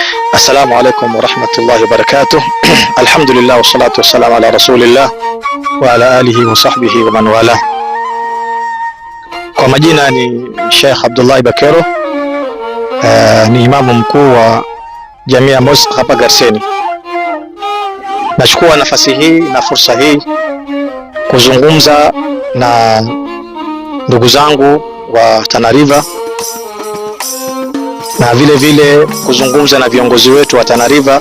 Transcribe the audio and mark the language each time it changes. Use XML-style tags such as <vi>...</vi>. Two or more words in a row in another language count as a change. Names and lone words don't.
<ar>السلام عليكم ورحمة الله وبركاته. الحمد لله والصلاة والسلام على رسول الله وعلى آله وصحبه ومن والاه.</ar> <sw>Kwa majina ni Sheikh Abdullah Bakero, ni imamu mkuu wa Jamia Mosque hapa Garseni. Nachukua nafasi hii na fursa hii kuzungumza na ndugu zangu wa Tana River na vile vile kuzungumza na viongozi wetu wa Tana River.</sw>